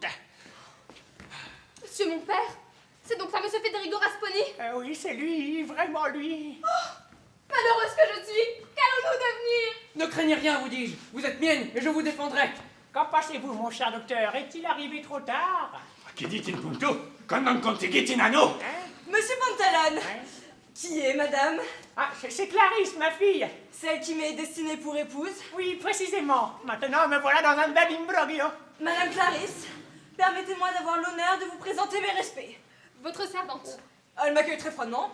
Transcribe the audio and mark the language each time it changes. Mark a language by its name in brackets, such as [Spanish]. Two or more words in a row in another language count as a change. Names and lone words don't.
[French] Monsieur mon père? C'est donc ça, monsieur Federigo Rasponi? Oui, c'est lui, vraiment lui. Malheureuse que je suis, qu'allons-nous devenir? Ne craignez rien, vous dis-je. Vous êtes mienne et je vous défendrai. Qu'en pensez-vous, mon cher docteur? Est-il arrivé trop tard? [Italian] Che dite in punto? Con non contigiti nano! [French] Monsieur Pantalone, Hein? qui est madame? Ah, c'est Clarisse, ma fille. Celle qui m'est destinée pour épouse? Oui, précisément. Maintenant, me voilà dans un bel imbroglio. Madame Clarisse, permettez-moi d'avoir l'honneur de vous présenter mes respects. Votre servante. Elle m'accueille très froidement.